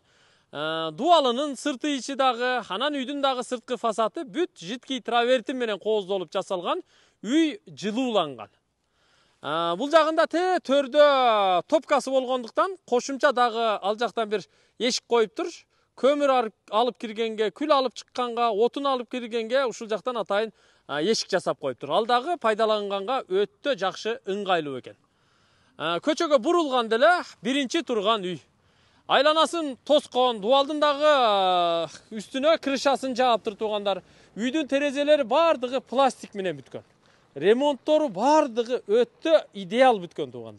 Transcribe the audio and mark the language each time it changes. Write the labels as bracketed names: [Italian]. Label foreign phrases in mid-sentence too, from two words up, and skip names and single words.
[Kyrgyz] Дуалынын сырты ичи дагы, анан үйдүн дагы сырткы фасады бүт житки травертин менен кооздолуп жасалган, үй жылууланган. Бул жагында төрдө топкасы болгондуктан, кошумча дагы ал жактан бир эшик коюптур. Kömür alıp kirgenge, kül alıp çıkkanга, otun alıp kirgenge ушул жактан атайын эшик жасап коюптур. Ал дагы пайдаланганга өтө жакшы ыңгайлуу экен. Көчөгө бурулган деле биринчи турган үй. Айланасын тоскон, дуалдын дагы үстүнө крышасын жаап тургандар. Үйдүн терезелери бардыгы пластик менен бүткөн. Ремонттору бардыгы өтө идеал бүткөн тугандар.